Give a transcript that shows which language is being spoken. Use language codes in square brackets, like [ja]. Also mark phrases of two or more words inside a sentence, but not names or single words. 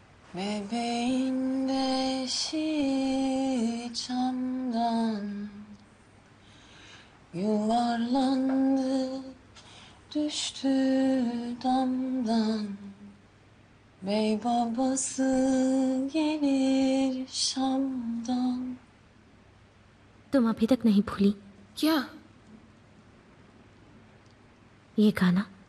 [tr] Bebeğin beşi çamdan yuvarlandı, düştü damdan. Bey babası gelir Şam'dan. [hi] तुम अभी तक नहीं भूली क्या? ये गाना?